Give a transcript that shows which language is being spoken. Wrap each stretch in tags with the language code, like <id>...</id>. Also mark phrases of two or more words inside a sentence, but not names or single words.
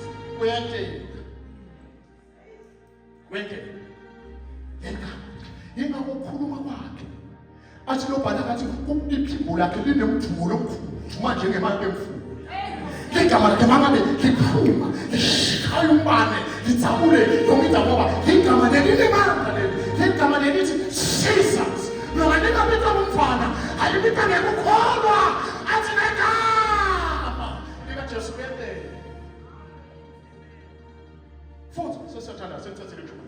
<zu>wente yingakho ukukhuluma kwakhe athi lobhala kathi iphimbo lakhe linemvumo lomkhulu manje ngemali emfuyo ligama lakhe mangabe liphuma lishaya umbane lidzabule yonke into ngoba igama leli limandla ligama lelithi Jesus noma lingabitwa umfana alibitwa ngekukholwa athi negama likaJesu bende futhi sesathanda senze</zu>